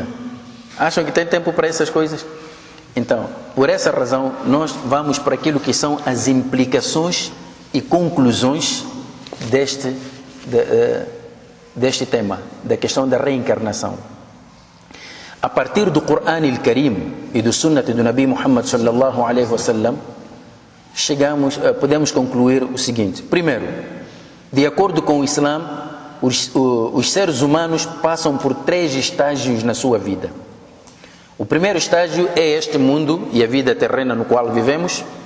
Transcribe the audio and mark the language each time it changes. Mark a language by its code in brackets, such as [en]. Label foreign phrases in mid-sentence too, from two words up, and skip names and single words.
[pt] Acham que tem tempo para essas coisas? Então, por essa razão, nós vamos para aquilo que são as implicações e conclusões deste tema, da questão da reencarnação. A partir do Coran al-Karim e do Sunnat do Nabi Muhammad [ar] صلى الله عليه وسلم, [pt] podemos concluir o seguinte. Primeiro, de acordo com o Islã, os seres humanos passam por 3 estágios na sua vida. O primeiro estágio é este mundo e a vida terrena no qual vivemos.